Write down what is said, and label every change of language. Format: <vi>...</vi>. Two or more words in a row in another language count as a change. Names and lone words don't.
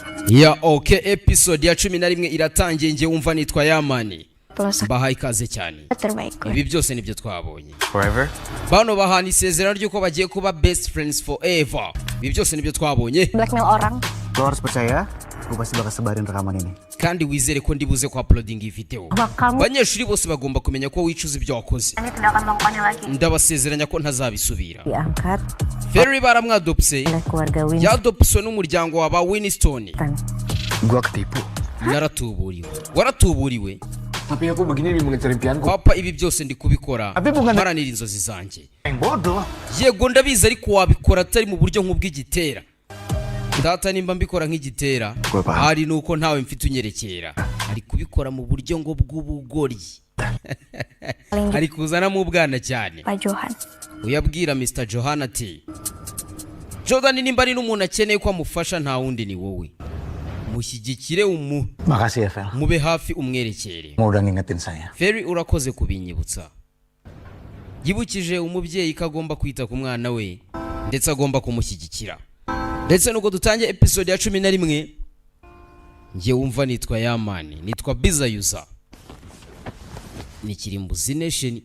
<rw>Ya okay, episode ya 11 iratangiye, nge wumva nitwa Yamani. Bahaye ikaze cyane. Ibi byose nibyo twabonye. Forever? Bano bahana isezerano ryuko bagiye kuba</rw> <en>best friends forever.</en> <rw>Ibi byose nibyo twabonye.</rw> <id>Blackmail orang. Lo harus percaya, gue pasti bakal sebarin rekaman ini.</id> <rw>Kandi wizere ko ndibuze ku uploading iyi video. Banyeshuri bose bagomba kumenya ko wicuza ibyo wakoze.</rw> <id>Ini tidak akan melakukannya lagi.</id> <rw>Ndabasezeranya ko ntazabisubira.</rw> <id>Diangkat.</id> <rw>Ferry baramwadopse.</rw> <id>Keluarga Winston.</id> <rw>Yadopswe n'umuryango wa ba Winston.</rw> <id>Gua ketipu.</id> <rw>Naratuburiwe. Waratuburiwe.</rw> <id>Tapi aku begini demi mengejar impianku.</id> <rw>Papa, ibi byose ndi kubikora.</rw> <id>Tapi bukan</id> <rw>maranira inzozi zanjye.</rw> <id>Bodoh.</id> <rw>Yego ndabizi ariko wabikora atari mu buryo nk'ubw'igitera. Data nimba mbikora nk'igitera, hari nuko ntawe mfite unyerekera. Ari kubikora mu buryo ngo bw'ubugori. Ari kuzana mu bwana cyane.</rw> <id>Pak Johan.</id> <rw>Uyabwira Mr. Johan ati, Jordan nimba ari n'umuntu akeneye ko amufasha nta wundi ni wowe. Mushyigikire</rw> <id>Makasih ya, Fel.</id> <rw>Mube hafi umwerekere.</rw> <id>Mau udah ngingetin saya.</id> <rw>Ferry urakoze kubinyibutsa. Yibukije umubyeyi ko agomba kwita ku mwana we ndetse agomba kumushyigikira. Ndetse nuko dutangiye episode ya 11, nge wumva nitwa Yamani, nitwa Bizayuza. Ni Kirimbuzi Nation.</rw>